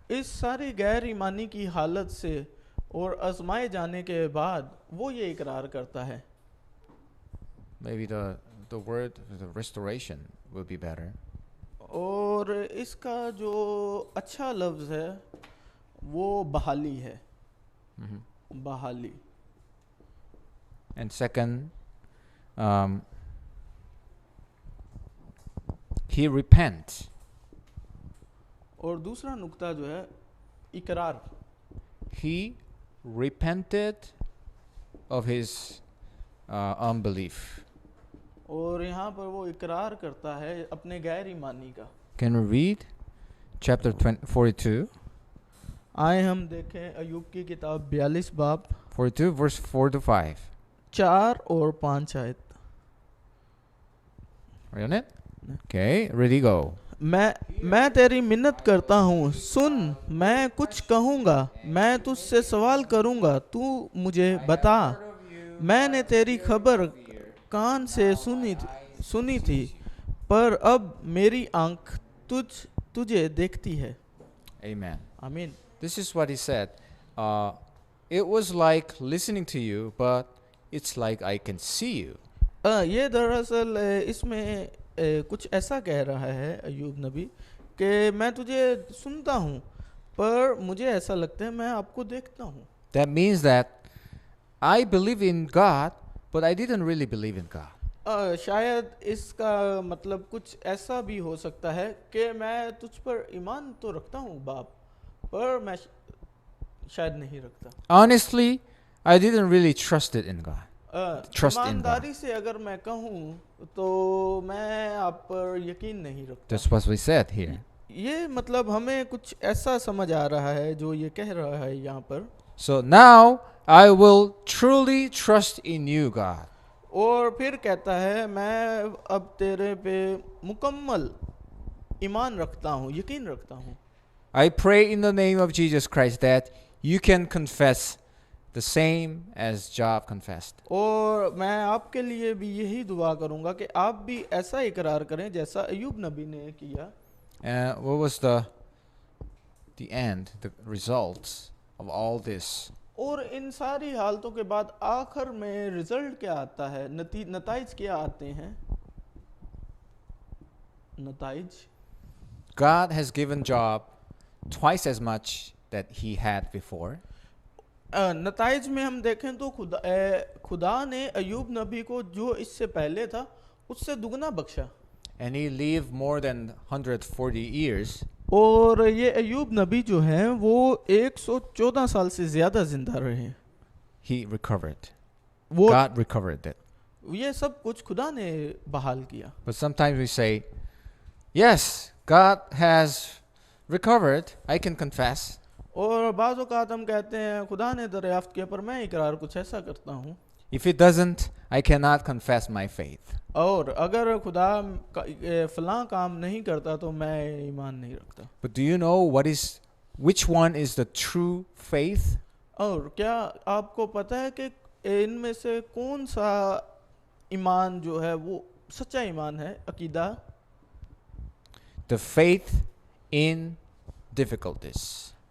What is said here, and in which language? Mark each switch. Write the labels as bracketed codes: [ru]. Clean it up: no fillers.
[hi] इस सारी गैर ईमानी की हालत से और आजमाए जाने के बाद वो ये इकरार करता है। [en] Maybe the word the restoration will be better. [hi] और इसका जो अच्छा लफ्ज है वो बहाली है। बहाली। [en] And second, he repents. [hi] और दूसरा नुक्ता जो है इकरार। [en] He repented of his unbelief. [hi] और यहाँ पर वो इकरार करता है अपने गैर ईमानी का। [en] Can we read chapter 42? [hi] आए हम देखें अय्यूब की किताब 42 बाब [en] 42 verse 4 to 5. [hi] 4 और 5 आयत। [en] Are you on it? Okay, ready, go. [hi] मैं तेरी मिन्नत करता हूँ, सुन, मैं कुछ कहूँगा, मैं तुझसे सवाल करूँगा, तू मुझे बता। मैंने तेरी खबर कान से सुनी थी, पर अब मेरी आंख तुझे देखती है। [en] Amen. [hi] आमीन। [en] This is what he said. It was like listening to you, but it's like I can see you. [hi] ये दरअसल इसमें कुछ ऐसा कह रहा है अय्यूब नबी कि मैं तुझे सुनता हूँ, पर मुझे ऐसा लगता है मैं आपको देखता हूँ। [en] That means that I believe in God, but I didn't really believe in God. [hi] शायद इसका मतलब कुछ ऐसा भी हो सकता है कि मैं तुझ पर ईमान तो रखता हूँ बाप, पर मैं शायद नहीं रखता। [en] Honestly, I didn't really trust it in God. Trust in God. [hi] ईमानदारी से अगर मैं कहूँ तो मैं आप पर यकीन नहीं रखता। [en] That's what we said here. [hi] ये मतलब हमें कुछ ऐसा समझ आ रहा है जो ये कह रहा है यहाँ पर। [en] So now I will truly trust in you, God. [hi] और फिर कहता है मैं अब तेरे पे मुकम्मल ईमान रखता हूँ, यकीन रखता हूँ। [en] I pray in the name of Jesus Christ that you can confess the same as Job confessed. [hi] और मैं आपके लिए भी यही दुआ करूँगा कि आप भी ऐसा इकरार करें जैसा अय्यूब नबी ने किया। [en] What was the end, the results of all this? [hi] और इन सारी हालतों के बाद आखिर में रिजल्ट क्या आता है, नताइज क्या आते हैं? नताइज [en] God has given Job twice as much that he had before. [hi] नताइज में हम देखें तो खुदा ने अय्यूब नबी को जो इससे पहले था उससे दुगना बख्शा। [en] And he lived more than 140 years. [hi] और ये अय्यूब नबी जो हैं वो 114 साल से ज्यादा जिंदा रहे। [en] He recovered. [hi] वो [en] God recovered it. [hi] ये सब कुछ खुदा ने बहाल किया। [en] But sometimes we say, yes, God has recovered. I can confess. [hi] और बाज़ औक़ात हम कहते हैं खुदा ने दरियाफ्त किया, पर मैं इकरार कुछ ऐसा करता हूँ। [en] If it doesn't, I cannot confess my faith. [hi] और अगर खुदा फलां काम नहीं करता तो मैं ईमान नहीं रखता। [en] But do you know which one is the true faith? [hi] और क्या आपको पता है कि इनमें से कौन सा ईमान जो है वो सच्चा ईमान है, अकीदा? [en] the faith in difficulties.